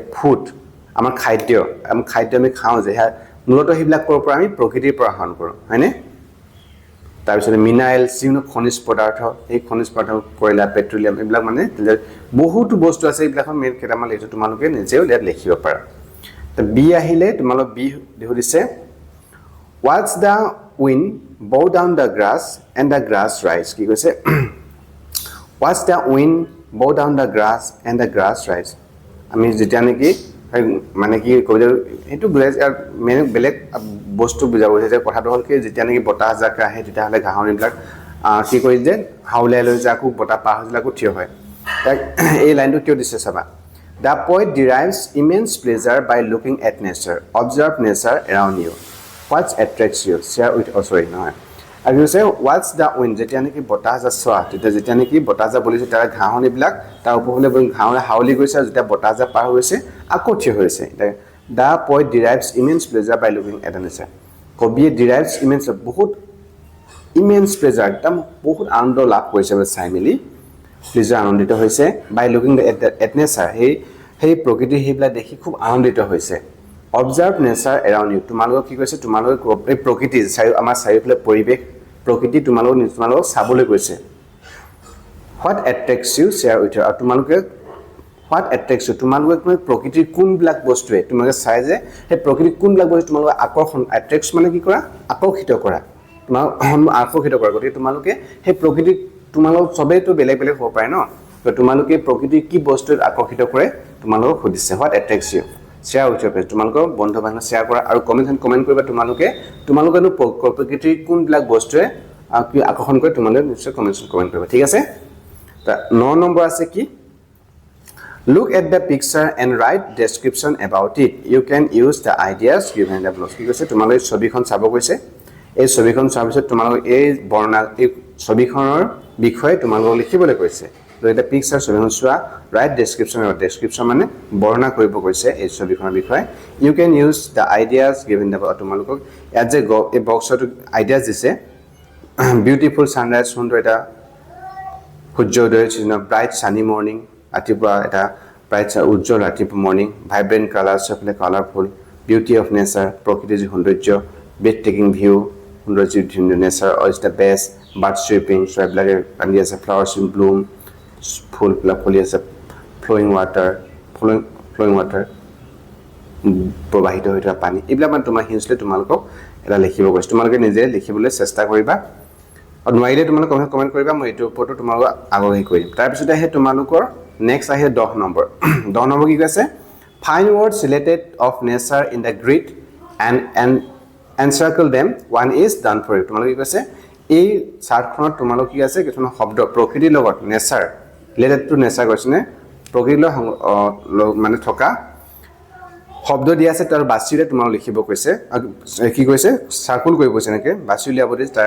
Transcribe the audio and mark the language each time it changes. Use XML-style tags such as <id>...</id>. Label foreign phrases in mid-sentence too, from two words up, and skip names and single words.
<as>ফুড আমাৰ খাদ্য আমি খাওঁ যে মূলতঃ সেইবিলাক ক'ৰ পৰা আমি প্ৰকৃতিৰ পৰা আহৰণ কৰোঁ হয়নে তাৰপিছত মিনাৰেলছ যিকোনো খনিজ পদাৰ্থ এই খনিজ পদাৰ্থ কয়লা পেট্ৰলিয়াম এইবিলাক মানে বহুতো বস্তু আছে এইবিলাকৰ মেইন কেইটামান লিখিছোঁ তোমালোকে নিজেও ইয়াত লিখিব পাৰা তো বি আহিলে তোমালোক বি সুধিছে</as> <en>What's the wind bow down the grass and the grass rise?</en> <as>কি কৈছে</as> <en>What's the wind bow down the grass and the grass rise?</en> <as>আমি যেতিয়া নেকি মানে কি কবিতাৰ এইটো বুজাইছে আৰু মেইন বেলেগ বস্তু বুজাব যে কথাটো হ'ল কি যেতিয়া নেকি বতাহ জাক আহে তেতিয়াহ'লে ঘাঁহনিবিলাক কি কৰি যে হাউলাই লৈ যায় আকৌ বতাহ পাৰ হৈ যায় আকৌ থিয় হয় এই লাইনটো কিয় দিছে চাবা</as> <en>The poet derives immense pleasure by looking at nature. Observe nature around you. What attracts you? Share with us right now. And you say, what's the wind?</en> <as>যেতিয়া নেকি বতাহ যা চোৱা তেতিয়া যেতিয়া নেকি বতাহ যা বলিছে তাৰ ঘাঁহনিবিলাক তাৰ ওপৰলৈ ঘাঁহনি হাউলি গৈছে যেতিয়া বতাহ যা পাৰ হৈছে আকৌ থিয় হৈছে</as> <en>The poet derives immense pleasure by looking at nature.</en> <as>কবিয়ে</as> <en>derives immense pleasure</en> <as>একদম বহুত আনন্দ লাভ কৰিছে চাই মেলি pleasure আনন্দিত হৈছে</as> <en>by looking at nature</en> <as>সেই প্ৰকৃতিৰ সেইবিলাক দেখি খুব আনন্দিত হৈছে</as> <en>Observe nature around you.</en> <as>তোমালোক কি কৈছে তোমালোক এই প্ৰকৃতি আমাৰ চাৰিওফালে পৰিবেশ প্ৰকৃতি তোমালোক চাবলৈ গৈছে</as> <en>What attracts you? Share with you.</en> <as>আৰু তোমালোকে</as> <en>What attracts you?</en> <as>তোমালোক প্ৰকৃতিৰ কোনবিলাক বস্তুৱে তোমালোকে চাই যে সেই প্ৰকৃতিৰ কোনবিলাক বস্তু তোমালোক আকৰ্ষণ attracts মানে কি কৰা আকৰ্ষিত কৰা তোমালোক আকৰ্ষিত কৰা গতিকে তোমালোকে সেই প্ৰকৃতি তোমালোক সবেইতো বেলেগ বেলেগ হ'ব পাৰে ন তো তোমালোকে প্ৰকৃতিৰ কি বস্তুত আকৰ্ষিত কৰে তোমালোক সুধিছে</as> <en>What attracts you? Share with your friends.</en> <as>তোমালোকৰ বন্ধু বান্ধৱ শ্বেয়াৰ কৰা আৰু কমেন্ট কৰিবা তোমালোকেনো প্ৰকৃতিৰ কোনবিলাক বস্তুৱে কি আকৰ্ষণ কৰে তোমালোকে নিশ্চয় কমেন্ট কৰিবা ঠিক আছে তা 9 নম্বৰ আছে কি</as> <en>Look at the picture and write description about it. You can use the ideas given the below.</en> <as>কি কৈছে তোমালোকে ছবিখন চাব কৈছে এই ছবিখন চোৱাৰ পিছত তোমালোকে এই ছবিখনৰ বিষয়ে তোমালোকে লিখিবলৈ কৈছে</as> <en>The picture</en> <as>ছবিখন চোৱা</as> <en>write description</en> <as>মানে বৰ্ণনা কৰিব কৈছে এই ছবিখনৰ বিষয়ে</as> <en>You can use the ideas given the below.</en> <as>তোমালোকক ইয়াত যে এই বক্সত আইডিয়াছ দিছে</as> <en>Beautiful sunrise</en> <as>সুন্দৰ এটা সূৰ্যোদয়</as> <en>bright sunny morning</en> <as>ৰাতিপুৱা এটা bright উজ্জ্বল ৰাতিপুৱা</as> <en>morning vibrant colors of colorful beauty of nature</en> <as>প্ৰকৃতিৰ সৌন্দৰ্য</as> <en>breathtaking view</en> <as>সৌন্দৰ্য</as> <en>nature is the best bird chirping so</en> <as>এইবিলাকে কান্দি আছে</as> <en>flowers in bloom</en> <as>ফুল ফুলি আছে</as> <en>flowing water</en> <as>প্ৰবাহিত হৈ থকা পানী এইবিলাক মানে তোমাৰ হিন্সলে তোমালোকক এটা লিখিব কৈছে তোমালোকে নিজে লিখিবলৈ চেষ্টা কৰিবা আৰু নোৱাৰিলে তোমালোকে কমেন্ট কৰিবা মই এইটো ওপৰতো তোমালোক আগলৈ কৰিম তাৰ পিছত আহে তোমালোকৰ নেক্সট আহে 10 নম্বৰ 10 নম্বৰ কি কৈছে</as> <en>Find words related of nature in the grid and encircle them one is done for you</en> <as>তোমালোকে কি কৈছে এই চাৰ্টখনত তোমালোক কি আছে কিছুমান শব্দ প্ৰকৃতিৰ লগত</as> <en>nature related to nature</en> <as>কৈছে নে প্ৰকৃতিৰ মানে থকা শব্দ দিয়া আছে তাৰ বাছিৰে তোমালোক লিখিব কৈছে কি কৈছে সাৰ্কুল কৰিব কৈছে নেকি বাছি উলিয়াব দিছে তাৰ</as>